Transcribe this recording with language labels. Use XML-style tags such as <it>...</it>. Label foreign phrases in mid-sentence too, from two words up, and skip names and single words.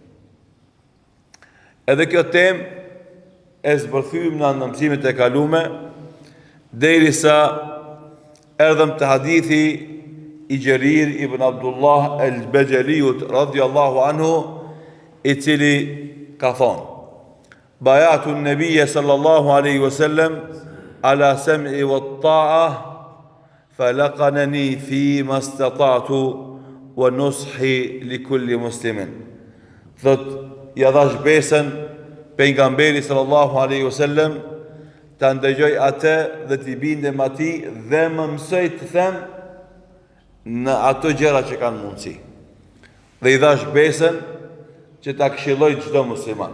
<sq>Edhe kjo temë e zbërthymë në mësimet e kalume, derisa erdhëm të hadithi i Gjerir ibn Abdullah el-Bajaliut</sq> <ar>رضي الله عنه,</ar> <sq>i cili ka thonë:</sq> <ar>بايعت النبي صلى الله عليه وسلم على السمع والطاعة فلقنني فيما استطعت والنصح لكل مسلم.</ar> <sq>Thot, ja dhash besën pejgamberi</sq> <ar>صلى الله عليه وسلم,</ar> <sq>ta ndëgjoj atë dhe t'i bindem atij dhe më mësoj të them në ato gjëra që kanë mundësi. Dhe i dhash besën që ta këshilloj çdo musliman.</sq>